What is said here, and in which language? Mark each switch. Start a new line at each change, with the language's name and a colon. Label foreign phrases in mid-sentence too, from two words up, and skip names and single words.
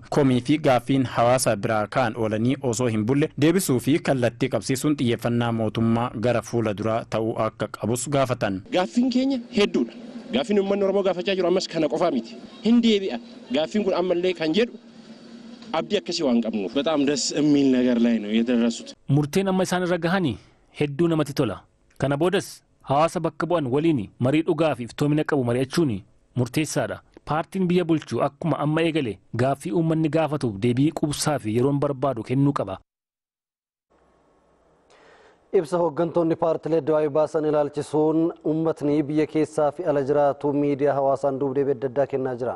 Oromo: Komii fi gaaffiin hawaasa biraa kaan oolanii osoo hin bulle deebisuu fi kallattii qabsiisuun xiyyeeffannaa mootummaa gara fuula duraa ta'uu akka qabus gaafatan. Gaaffiin keenya hedduudha. Gaaffiin uummanni Oromoo gaafachaa jiru ammas kana qofaa miti. Hin deebi'a. Gaaffiin kun ammallee kan jedhu abdii akkasii waan qabnuuf
Amharic: በጣም ደስ የሚል ነገር ላይ ነው የደረሱት።
Oromo: Murteen amma isaan irra gahanii hedduu namatti tola. Kana boodas hawaasa bakka bu'an waliin marii dhugaa fi iftoomina qabu mari'achuun murteessaadha. Paartiin biyya bulchu akkuma amma eegale gaaffii uummanni gaafatuuf deebii qubsaa fi yeroon barbaadu kennuu qaba. Ibsa hooggantoonni paartilee addu'aayii baasan ilaalchisuun uummatni biyya keessaa fi ala jiraatu miidiyaa hawaasaan duubdeebii adda addaa kennaa jira.